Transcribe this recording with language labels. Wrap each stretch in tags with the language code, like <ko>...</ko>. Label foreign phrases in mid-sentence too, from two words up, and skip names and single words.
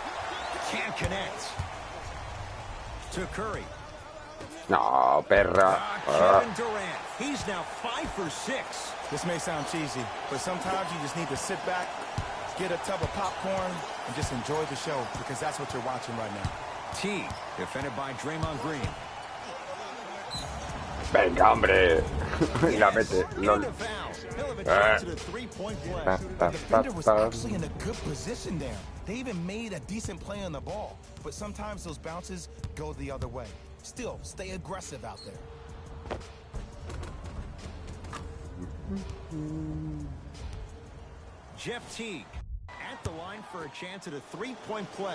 <en>Can't connect. To Curry.</en> <es>No, perra.</es> <en>Kevin Durant. He's now 5 for 6. This may sound cheesy, but sometimes you just need to sit back, get a tub of popcorn, and just enjoy the show, because that's what you're watching right now. T, defended by Draymond Green.</en> <es>Venga, hombre. La mete.</es> <en>LOL. The defender was actually in a good position there. They even made a decent play on the ball, but sometimes those bounces go the other way. Still, stay aggressive out there. Jeff Teague at the line for a chance at a three-point play.</en>